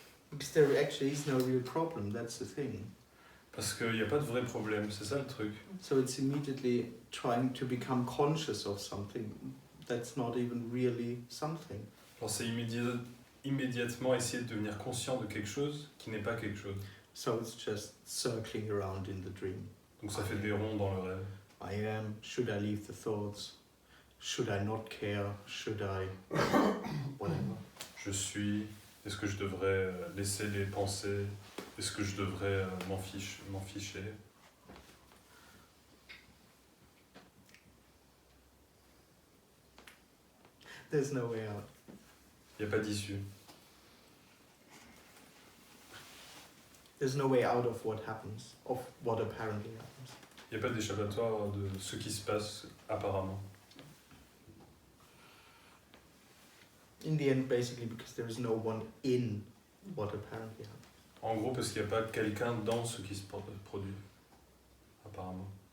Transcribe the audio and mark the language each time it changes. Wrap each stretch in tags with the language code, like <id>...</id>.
<en>Because there actually is no real problem, that's the thing.</en> <fr>Parce qu'il n'y a pas de vrai problème, c'est ça le truc.</fr> <en>So it's immediately trying to become conscious of something that's not even really something.</en> <fr>Alors c'est immédiatement essayer de devenir conscient de quelque chose qui n'est pas quelque chose.</fr> <en>So it's just circling around in the dream.</en> <fr>Donc ça fait des ronds dans le rêve.</fr> <en>I am, should I leave the thoughts? Should I not care? Should I... whatever.</en> <fr>Je suis, est-ce que je devrais laisser les pensées? Est-ce que je devrais m'en ficher?</fr> <en>There's no way out.</en> <fr>Il n'y a pas d'issue.</fr> <en>There's no way out of what happens, of what apparently happens.</en> <fr>Il n'y a pas d'échappatoire de ce qui se passe apparemment.</fr> <en>In the end, basically, because there is no one in what apparently happens.</en> <fr>En gros, parce qu'il n'y a pas quelqu'un dans ce qui se produit, apparemment.</fr>